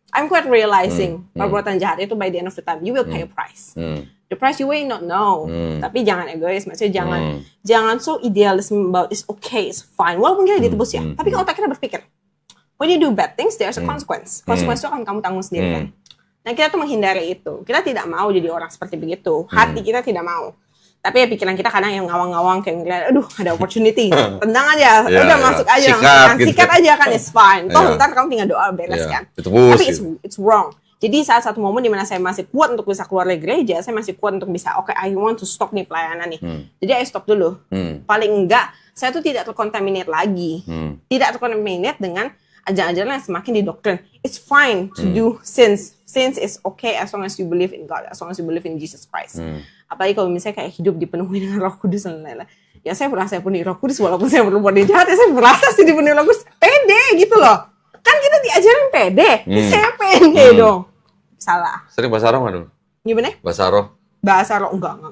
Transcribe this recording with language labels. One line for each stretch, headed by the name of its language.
English: I'm quite realizing
Indonesian: perbuatan jahat itu
English: by the end of the time you will pay a price. The price you may not know.
Indonesian: Tapi jangan egois, maksudnya jangan
English: so idealism about it's okay, it's fine.
Indonesian: Walaupun kita ditebus ya. Tapi kalau otak kita berpikir
English: when you do bad things, there's a consequence.
Indonesian: Consequence itu akan kamu tanggung sendiri kan. Nah kita tuh menghindari itu. Kita tidak mau jadi orang seperti begitu. Hati kita tidak mau. Tapi ya pikiran kita kadang yang ngawang-ngawang kayak ngeliat, aduh ada opportunity, tendang aja, Yeah, udah masuk aja, sikat aja kan,
English: it's fine.
Indonesian: Toh ntar kamu tinggal doa beres kan. Tapi
English: it's wrong.
Indonesian: Jadi saat satu momen dimana saya masih kuat untuk bisa keluar dari gereja, saya masih kuat untuk bisa, oke,
English: I want to stop
Indonesian: nih pelayanan nih. Jadi
English: I stop
Indonesian: dulu. Paling enggak, saya tuh tidak terkontaminate lagi. Tidak terkontaminate dengan ajaran-ajaran yang semakin didoktrin.
English: It's fine to do sins. Sins is okay as long as you believe in God, as long as you believe in Jesus Christ.
Indonesian: Apalagi kalau misalnya kayak hidup dipenuhi dengan Roh Kudus dan lain-lain. Ya saya merasa saya penuhi Roh Kudus walaupun saya belum buat jahat, ya saya merasa sih dipenuhi Roh Kudus. Pede gitu loh. Kan kita diajarin pede. Saya pede dong. Salah. Sering bahasa roh nggak dulu? Gimana? Bahasa roh? Bahasa roh enggak.